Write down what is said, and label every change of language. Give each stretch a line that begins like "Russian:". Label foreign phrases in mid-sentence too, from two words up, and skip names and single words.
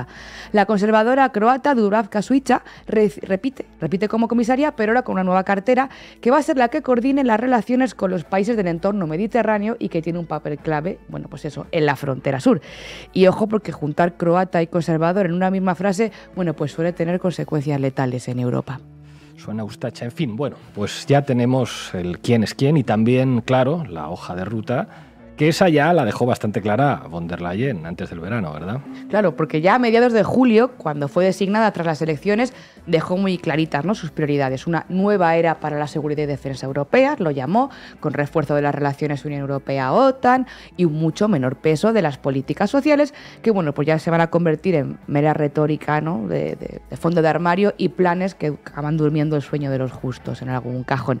Spanish: La conservadora croata Dubravka Šuica repite como comisaria, pero ahora con una nueva cartera que va a ser la que coordine las relaciones con los países del entorno mediterráneo y que tiene un papel clave, bueno, pues eso, en la frontera sur. Y ojo, porque juntar croata y conservador en una misma frase, bueno, pues suele tener consecuencias letales en Europa. Suena Ustacha. En fin, bueno, pues ya tenemos el quién es quién y también, claro, la hoja de ruta, que esa ya la dejó bastante clara von der Leyen antes del verano, ¿verdad? Claro, porque ya a mediados de julio, cuando fue designada tras las elecciones, dejó muy claritas, ¿no?, sus prioridades. Una nueva era para la seguridad y defensa europeas, lo llamó, con refuerzo de las relaciones Unión Europea-OTAN y un mucho menor peso de las políticas sociales, que bueno, pues ya se van a convertir en mera retórica, ¿no?, de fondo de armario y planes que acaban durmiendo el sueño de los justos en algún cajón.